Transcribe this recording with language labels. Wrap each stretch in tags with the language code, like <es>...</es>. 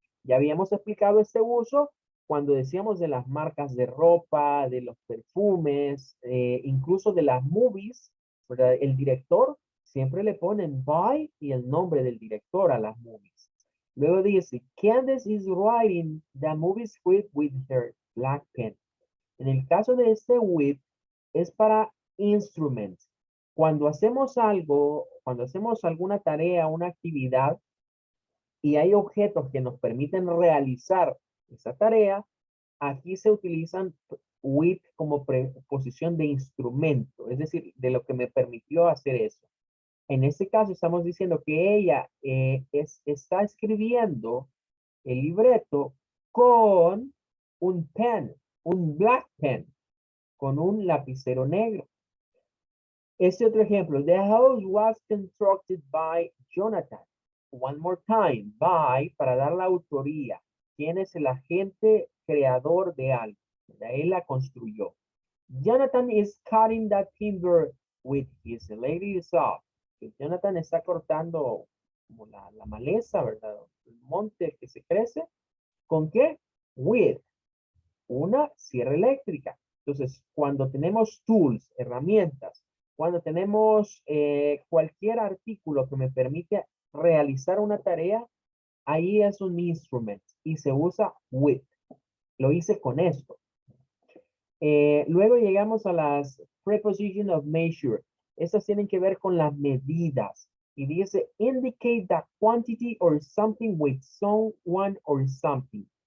<es>Ya habíamos explicado este uso cuando decíamos de las marcas de ropa, de los perfumes, incluso de las movies, ¿verdad? El director siempre le ponen by y el nombre del director a las movies. Luego dice,</es> <en>Candice is writing the movie script with her black pen.</en> <es>En el caso de este with, es para instruments. Cuando hacemos algo, cuando hacemos alguna tarea, una actividad, y hay objetos que nos permiten realizar esa tarea, aquí se utilizan with como preposición de instrumento, es decir, de lo que me permitió hacer eso. En este caso estamos diciendo que ella está escribiendo el libreto con un pen, un</es> <en>black pen,</en> <es>con un lapicero negro. Este otro ejemplo,</es> <en>the house was constructed by Jonathan. One more time,</en> <es>by, para dar la autoría. ¿Quién es el agente creador de algo? Él la construyó.</es> <en>Jonathan is cutting that timber with his electric saw.</en> <es>Jonathan está cortando como la maleza, ¿verdad? El monte que se crece. ¿Con qué?</es> <en>With</en> <es>una sierra eléctrica. Entonces, cuando tenemos tools, herramientas, cuando tenemos cualquier artículo que me permite realizar una tarea, ahí es un instrument y se usa with. Lo hice con esto. Luego llegamos a las</es> <en>preposition of measure.</en> <es>Estas tienen que ver con las medidas. Y dice,</es> <en>indicate the quantity or something with someone or something.</en>